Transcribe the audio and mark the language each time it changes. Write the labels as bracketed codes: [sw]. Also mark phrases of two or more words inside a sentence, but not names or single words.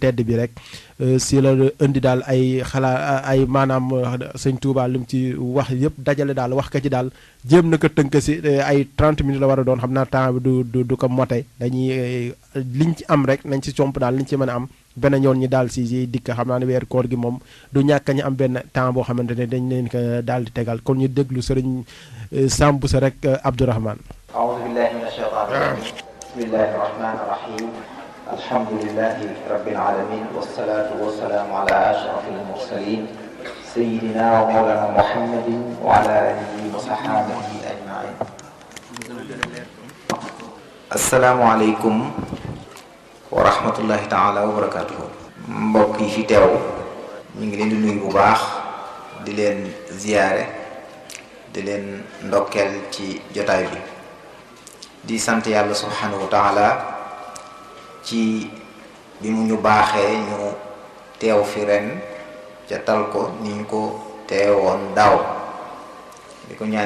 [wo] tedd bi rek si la indi daal ay xalaat ay maanaam sëñ Touba li mu ci wax yëpp dajale daal wax ka ci daal jéem na ko tënk si ay 30 minutes la war a doon xam naa temps bi du ko mote dañuy liñ ci am rek nañ ci comp daal liñ ci mën a am benn yoon ñi daal si dikk xam naa ne weer koor gi moom du ñàkk ñu am benn temps boo xamante ne dañ leen ko daal di tegal kon ñu déglu sëriñ Samb sa rek Abdourahmane. [ar] أعوذ بالله من الشيطان الرجيم بسم الله الرحمن الرحيم الحمد لله رب العالمين والصلاة والسلام على أشرف المرسلين سيدنا ومولانا محمد وعلى آله وصحبه أجمعين السلام عليكم ورحمة الله تعالى وبركاته [wo] mbokk yi fi teew ñu ngi leen di nuyu bu baax di leen ziyaare di leen ndokkeel ci jotaay bi di sant yàlla [ar] سبحانه وتعالى [wo] ci bi mu ñu baaxee ñu teew fi ren ca tal ko ni ñu ko teewoon daaw di ko ñaan